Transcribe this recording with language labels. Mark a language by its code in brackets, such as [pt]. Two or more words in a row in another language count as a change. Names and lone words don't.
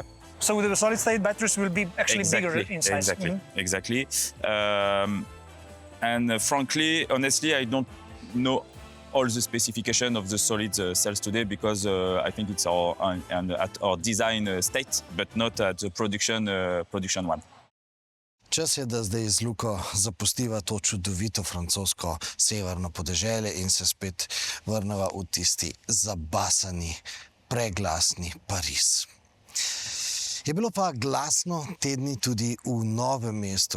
[en] So the solid-state batteries will be actually bigger in size. Exactly. And frankly, honestly, I don't know all the specification of the solid cells today because I think it's at our design state, but not at the production one. [sl] Čas je, da zdaj z Luko zapustiva to čudovito francosko severno podeželje in se spet vrneva v tisti zabasani, preglasni Pariz. Je bilo pa glasno te dni tudi v Novem mestu.